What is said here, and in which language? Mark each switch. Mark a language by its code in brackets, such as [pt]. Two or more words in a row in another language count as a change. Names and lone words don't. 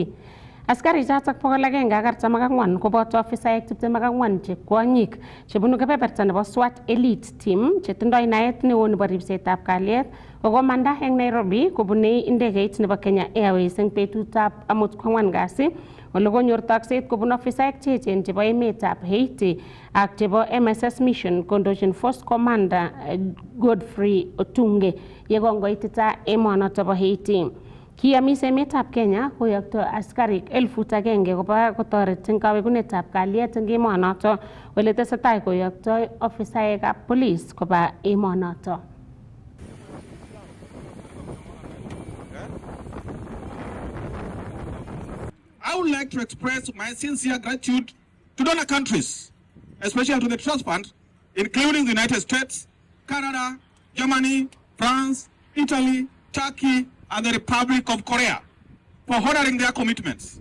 [kln] Askarichotok 144 koboto ofisaek 24 che kwonyik chebunu kebeberta nebo SWAT Elite Team chetindoi naet neo nebo ribsetab kalyet kokomanda eng Nairobi kobune indegeit nebo Kenya Airways eng betutab amut 4 kasi ole konyor takset kobun ofisaek cheechen chebo emetab Haiti ak chebo MSS Mission kondochin Force Commander Godfrey Otunge yekongoitita emonotok bo Haiti. Kiyomis emetab Kenya koyokto askarik 1,000 koba kotoret eng kawekunetab kalyet eng emonoto ole tesetai koyokto ofisaekab police koba emonoto. [en] I would like to express my sincere gratitude to donor countries, especially to the Trust Fund, including the United States, Canada, Germany, France, Italy, Turkey, and the Republic of Korea for honoring their commitments.